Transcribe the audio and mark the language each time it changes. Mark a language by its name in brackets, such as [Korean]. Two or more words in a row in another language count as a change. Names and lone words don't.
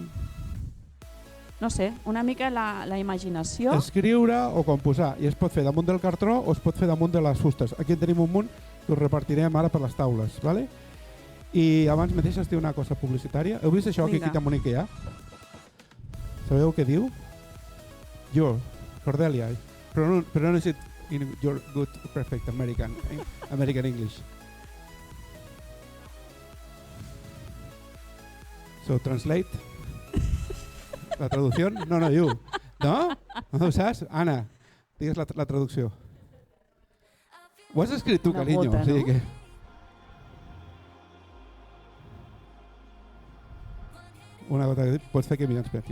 [Catalan] No sé, una mica la imaginació. Escriure o composar, i es pot fer damunt del cartró o es pot fer damunt de les fustes. Aquí en tenim un munt que us repartirem ara per les taules, ¿vale? I abans mateix es diu una cosa publicitària. Heu vist això que aquí tan bonic que hi ha? Sabeu què diu? [English] Your, Cordelia, pronounce it in your good, perfect American English. So translate. [Catalan] La traducció? No, you. No? No ho saps? Anna, digues la traducció. Ho has escrit tu, carinyo. Gota, o sigui no? que... Una gota que pots fer que mira'ns per aquí.